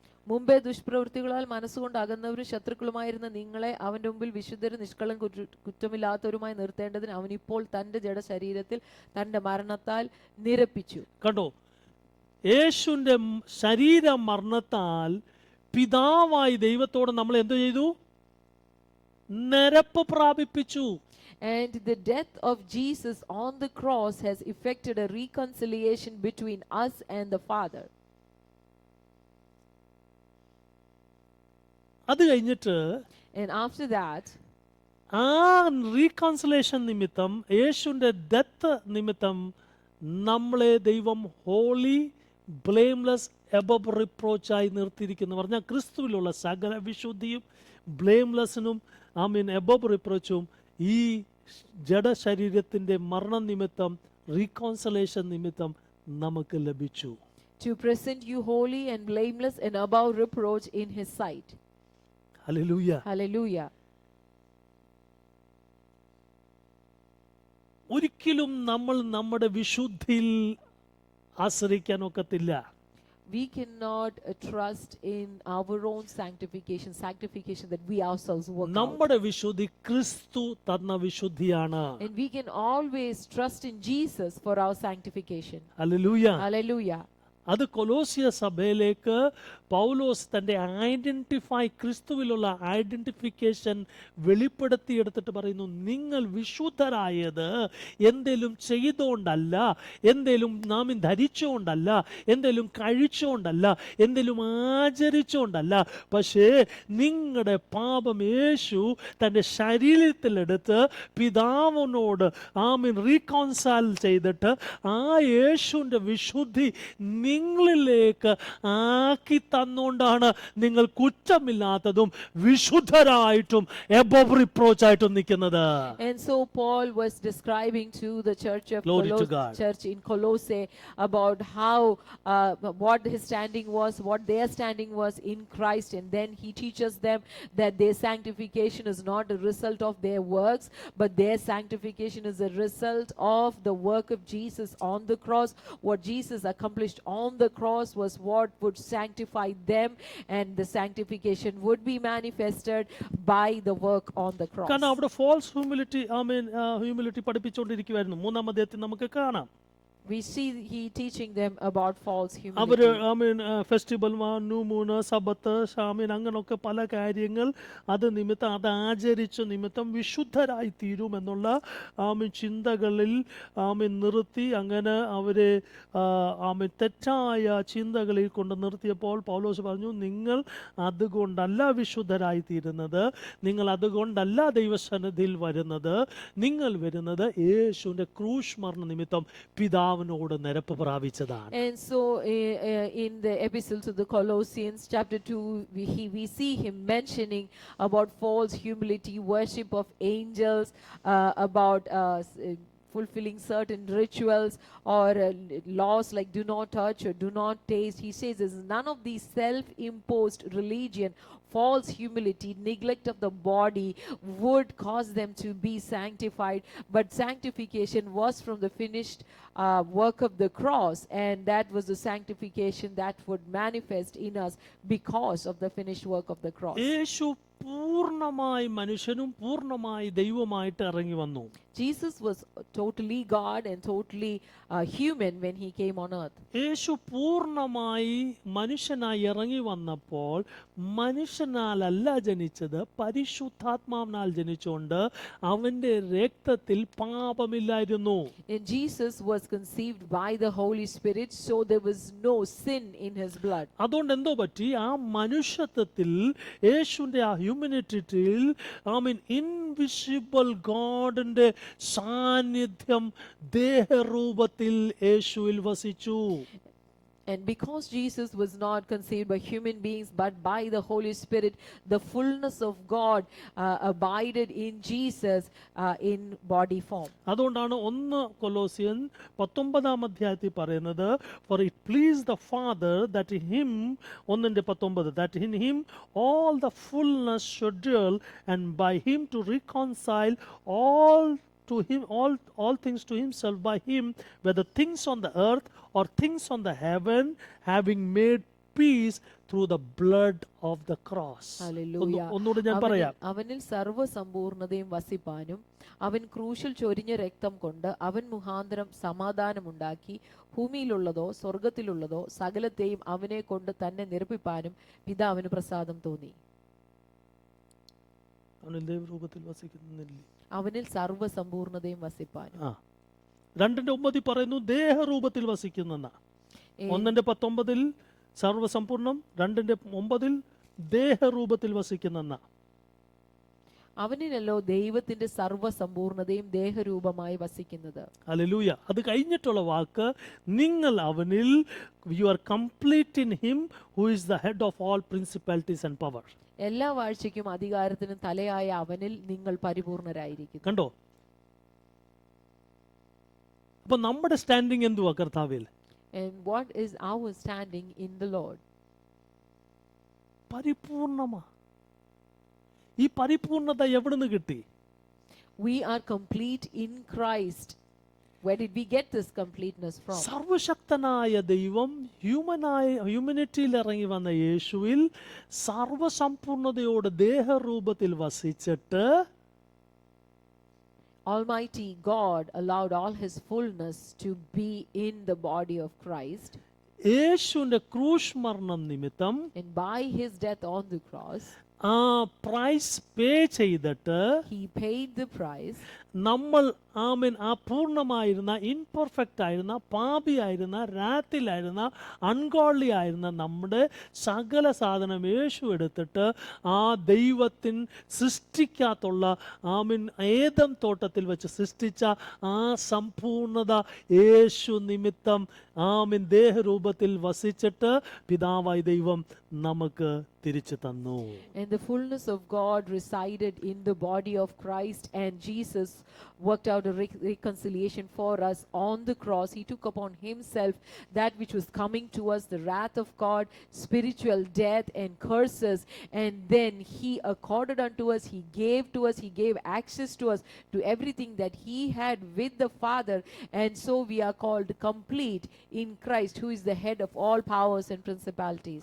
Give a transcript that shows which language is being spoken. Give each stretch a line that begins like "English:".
Malayalam: മുമ്പേ ദുഷ്പ്രവൃത്തികളാൽ മനസ്സുകൊണ്ട് അകന്നവരും ശത്രുക്കളുമായിരുന്ന നിങ്ങളെ അവന്റെ മുമ്പിൽ വിശുദ്ധരും നിഷ്കളം കുറ്റമില്ലാത്തവരുമായി നിർത്തേണ്ടതിന് അവൻ ഇപ്പോൾ തന്റെ ജഡശരീരത്തിൽ തന്റെ മരണത്താൽ നിരപ്പിച്ചു. കണ്ടോ, യേശുവിന്റെ ശരീര മരണത്താൽ പിതാവായി ദൈവത്തോട് നമ്മൾ എന്ത് ചെയ്തു? നിരപ്പ് പ്രാപിപ്പിച്ചു.
English: And the death of Jesus on the cross has effected a reconciliation between us and the Father.
Malayalam: അത് കഴിഞ്ഞിട്ട്
English: And after that,
Malayalam: ആ റീകൺസിലേഷൻ നിമിത്തം, യേശുവിന്റെ ഡെത്ത് നിമിത്തം നമ്മളെ ദൈവം
English: holy, blameless, above റിപ്രോച്ചായി
Malayalam: നിർത്തിയിരിക്കുന്നു. പറഞ്ഞാൽ ക്രിസ്തുവിലുള്ള സകല വിശുദ്ധിയും ബ്ലെയിംലെസ്സിനും ആമീൻ
English: above റിപ്രോച്ചും
Malayalam: ഈ ജഡശരീരത്തിന്റെ മരണ നിമിത്തം, റീകൺസിലേഷൻ നിമിത്തം നമുക്ക് ലഭിച്ചു.
English: to present you holy and blameless and above reproach in his sight.
Malayalam: Hallelujah.
English: Hallelujah.
Malayalam: ഒരിക്കലും നമ്മൾ നമ്മുടെ വിശുദ്ധിയിൽ ആശ്രയിക്കാൻ ഒക്കത്തില്ല.
English: We cannot trust in our own sanctification that we ourselves work out.
Malayalam: നമ്മുടെ വിശുദ്ധി ക്രിസ്തു തന്ന വിശുദ്ധിയാണ്.
English: And we can always trust in Jesus for our sanctification.
Malayalam: Hallelujah.
English: Hallelujah.
Malayalam: അത് കൊലോസിയ സഭയിലേക്ക് പൗലോസ് തൻ്റെ ക്രിസ്തുവിലുള്ള ഐഡൻറ്റിഫിക്കേഷൻ വെളിപ്പെടുത്തിയെടുത്തിട്ട് പറയുന്നു, നിങ്ങൾ വിശുദ്ധരായത് എന്തേലും ചെയ്തുകൊണ്ടല്ല, എന്തേലും നാം ധരിച്ചുകൊണ്ടല്ല, എന്തേലും കഴിച്ചുകൊണ്ടല്ല, എന്തേലും ആചരിച്ചുകൊണ്ടല്ല, പക്ഷേ നിങ്ങളുടെ പാപം യേശു തൻ്റെ ശരീരത്തിലെടുത്ത് പിതാവിനോട് റീകോൺസൈൽ ചെയ്തിട്ട് ആ യേശുവിൻ്റെ വിശുദ്ധി നിങ്ങളിലേക്ക് ആക്കി തന്നുകൊണ്ടാണ് നിങ്ങൾ കുറ്റമില്ലാത്തതും വിശുദ്ധരായിട്ടും
English: above reproach
Malayalam: ആയിട്ടും നിൽക്കുന്നത്.
English: And so Paul was describing to the church of Glory to God. church in Colossae about how what his standing was, what their standing was in Christ, and then he teaches them that their sanctification is not a result of their works, but their sanctification is a result of the work of Jesus on the cross. What Jesus accomplished on the cross was what would sanctify them, and the sanctification would be manifested by the work on the cross.
Malayalam: കാരണം അവിടെ
English: false humility
Malayalam: പഠിപ്പിച്ചുകൊണ്ടിരിക്കുവായിരുന്നു. 3-ാം അധ്യായത്തിൽ നമുക്ക് കാണാം.
English: We see he teaching them about false
Malayalam: അവര്
English: humility.
Malayalam: Festival, new Moon, Sabbath, അങ്ങനൊക്കെ പല കാര്യങ്ങൾ അത് നിമിത്തം, അത് ആചരിച്ച നിമിത്തം വിശുദ്ധരായി തീരുമെന്നുള്ള ചിന്തകളിൽ നിർത്തി അങ്ങനെ അവരെ തെറ്റായ ചിന്തകളിൽ കൊണ്ട് നിർത്തിയപ്പോൾ പൗലോസ് പറഞ്ഞു, നിങ്ങൾ അതുകൊണ്ടല്ല വിശുദ്ധരായി തീരുന്നത്, നിങ്ങൾ അതുകൊണ്ടല്ല ദൈവസന്നിധിയിൽ വരുന്നത്, നിങ്ങൾ വരുന്നത് യേശുവിൻ്റെ ക്രൂശ് മരണ നിമിത്തം പിതാവിനോട് നിരപ്പ് പ്രാപിച്ചതാണ്.
English: And so in the epistle to the Colossians chapter 2 we see him mentioning about false humility, worship of angels, about fulfilling certain rituals or laws like do not touch or do not taste. He says is none of these self-imposed religion, false humility, neglect of the body would cause them to be sanctified, but sanctification was from the finished work of the cross, and that was the sanctification that would manifest in us because of the finished work of the cross.
Malayalam: യേശു പൂർണ്ണമായി മനുഷ്യനും പൂർണ്ണമായി ദൈവമായിട്ട് ഇറങ്ങി വന്നു.
English: Jesus was totally God and totally human when he came on earth.
Malayalam: യേശു പൂർണ്ണമായി മനുഷ്യനായി ഇറങ്ങി വന്നപ്പോൾ മനുഷ്യനാലല്ല ജനിച്ചത്, പരിശുദ്ധാത്മാവിനാൽ ജനിച്ചുകൊണ്ട് അവന്റെ രക്തത്തിൽ പാപമില്ലായിരുന്നു.
English: And Jesus was conceived by the Holy Spirit, so there was no sin in his blood.
Malayalam: അതുകൊണ്ട് എന്തോ പറ്റി, ആ മനുഷ്യത്വത്തിൽ യേശുവിന്റെ ആ ഹ്യൂമനിറ്റിയിൽ ഇൻവിസിബിൾ ഗോഡിന്റെ സാന്നിധ്യം ദേഹരൂപത്തിൽ യേശുവിൽ വസിച്ചു.
English: And because Jesus was not conceived by human beings but by the Holy Spirit, the fullness of God abided in Jesus in body form.
Malayalam: അതുകൊണ്ടാണ് 1 കൊലോസിയൻ 19-ാം അധ്യായത്തിൽ പറയുന്നത്,
English: for it pleased the Father that in him 1:19 that in him all the fullness should dwell, and by him to reconcile all to him all things to himself, by him whether things on the earth or things on the heaven, having made peace through the blood of the cross. Hallelujah.
Malayalam: ഒന്നുകൂടെ ഞാൻ പറയാം. അവനിൽ സർവ്വസമ്പൂർണ്ണതയും വസിപ്പാനും അവൻ ക്രൂശിൽ ചൊരിഞ്ഞ രക്തം കൊണ്ട് അവൻ മുഖാന്തരം സമാധാനമുണ്ടാക്കി ഭൂമിയിലുള്ളതോ സ്വർഗത്തിലുള്ളതോ സകലത്തെയും അവനെ കൊണ്ട് തന്നെ നിരപ്പിപ്പാനും പിതാവിന് പ്രസാദം തോന്നി. അവനിൽ ദൈവരൂപത്തിൽ വസിക്കുന്നില്ലേ, അവനിൽ സർവ്വസമ്പൂർണ്ണതയും വസിപ്പാനും. 2:9 പറയുന്നു ദേഹരൂപത്തിൽ വസിക്കുന്ന. 1:19 സർവസമ്പൂർണം, 2:9 ദേഹരൂപത്തിൽ വസിക്കുന്ന. അവനിലല്ലോ ദൈവത്തിന്റെ സർവ്വസമ്പൂർണ്ണതയും ദേഹരൂപമായി വസിക്കുന്നത്. ഹല്ലേലൂയ. അത് കഴിഞ്ഞിട്ടുള്ള വാക്ക്, നിങ്ങൾ അവനിൽ,
English: you are complete in him who is the head of all principalities and power.
Malayalam: എല്ലാ വാഴ്ചയ്ക്കും അധികാരത്തിനും തലയായ അവനിൽ നിങ്ങൾ പരിപൂർണരായിരിക്കുന്നു. കണ്ടോ? അപ്പൊ നമ്മുടെ സ്റ്റാൻഡിങ് എന്തുവാ കർത്താവിൽ?
English: And what is our standing in the Lord?
Malayalam: പരിപൂർണമാ. ഈ പരിപൂർണത എവിടുന്ന് കിട്ടി?
English: We are complete in Christ. Where did we get this completeness from?
Malayalam: സർവശക്തനായ ദൈവം ഹ്യൂമനിറ്റിയിൽ ഇറങ്ങി വന്ന യേശുവിൽ സർവസമ്പൂർണതയോട് ദേഹരൂപത്തിൽ വസിച്ചിട്ട്
English: Almighty God allowed all his fullness to be in the body of Christ.
Malayalam: യേശുവിന്റെ ക്രൂശ് മരണം നിമിത്തം
English: And by his death on the cross,
Malayalam: ആ
English: price pay
Malayalam: ചെയ്തിട്ട്
English: he paid the price.
Malayalam: നമ്മൾ ആ പൂർണ്ണമായിരുന്ന ഇൻപെർഫെക്റ്റ് ആയിരുന്ന പാപിയായിരുന്ന രാത്തിലായിരുന്ന അൺഗോൾലി ആയിരുന്ന നമ്മുടെ സകല സാധനം യേശു എടുത്തിട്ട് ആ ദൈവത്തിൻ സൃഷ്ടിക്കാത്തുള്ള ഏദം തോട്ടത്തിൽ വെച്ച് സൃഷ്ടിച്ച ആ സമ്പൂർണത യേശു നിമിത്തം ദേഹരൂപത്തിൽ വസിച്ചിട്ട് പിതാവായ ദൈവം നമുക്ക് തിരിച്ചു തന്നു.
English: And the fullness of God resided in the body of Christ, and Jesus worked out a reconciliation for us on the cross. He took upon himself that which was coming to us, the wrath of God, spiritual death and curses, and then he accorded unto us, he gave to us, he gave access to us to everything that he had with the Father, and so we are called complete in Christ, who is the head of all powers and principalities.